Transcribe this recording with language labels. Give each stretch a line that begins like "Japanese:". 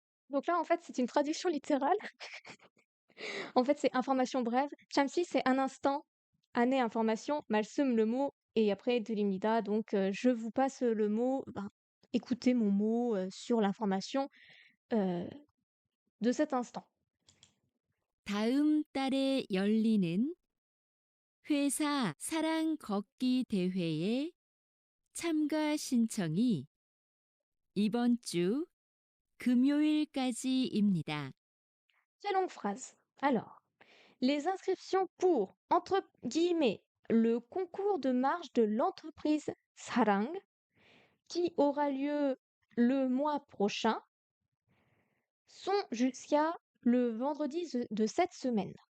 French: Donc là, en fait, c'est une traduction littérale. En fait, c'est information brève. 잠시, c'est un instant. 안에 information. 말씀, le mot. Et après, 드립니다. Donc, je vous passe le mot. Ben, écoutez mon mot sur l'information euh, de cet instant.
Korean: 다음 달에 열리는 회사 사랑 걷기 대회에 참가 신청이 이번 주 금요일까지입니다.
French: Très longue phrase. Alors, les inscriptions pour, entre guillemets, le concours de marche de l'entreprise Sarang, qui aura lieu le mois prochain, sont jusqu'à le vendredi de cette semaine.